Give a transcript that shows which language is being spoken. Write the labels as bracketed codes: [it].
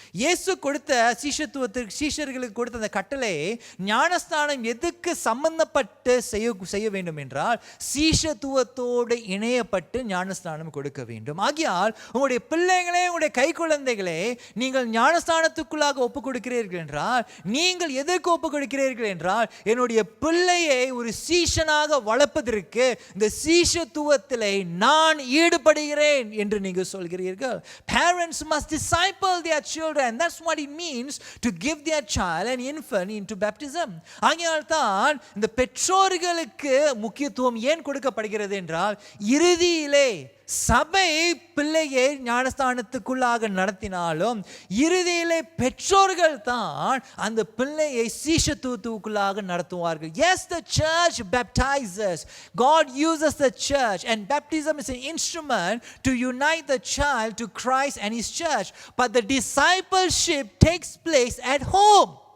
[ta] இயேசு கொடுத்த சீஷர்களுக்கு கொடுத்த அந்த கட்டளை, ஞானஸ்தானம் எதுக்கு சம்பந்தப்பட்டு செய்ய வேண்டும் என்றால், சீஷத்துவத்தோடு இணையப்பட்டு ஞானஸ்தானம் கொடுக்க வேண்டும். ஆகையால் உங்களுடைய பிள்ளைகளே, உங்களுடைய கைக்குழந்தைகளே, நீங்கள் ஞானஸ்தானத்துக்குள்ளாக ஒப்பு கொடுக்கிறீர்கள் என்றால், நீங்கள் எதற்கு ஒப்பு கொடுக்கிறீர்கள் என்றால், என்னுடைய பிள்ளையை ஒரு சீஷனாக வளர்ப்பதற்கு இந்த சீஷத்துவத்திலே நான் ஈடுபடுகிறேன் என்று நீங்கள் சொல்கிறீர்கள். [en] Parents must disciple their children. That's what it means to give their child, an infant, into baptism. [ta] ஆகையால் தான் இந்த பெற்றோர்களுக்கு முக்கியத்துவம் ஏன் கொடுக்கப்படுகிறது என்றால், இறுதியிலே சபை பிள்ளையை ஞானஸ்தானத்துக்குள்ளாக நடத்தினாலும் இறுதியிலே பெற்றோர்கள் தான் அந்த பிள்ளையை சீஷத்துவத்துக்குள்ளாக நடத்துவார்கள். [en] Yes, the church baptizes. God uses the church, and baptism is an instrument to unite the child to Christ and his church. But the discipleship takes place at home.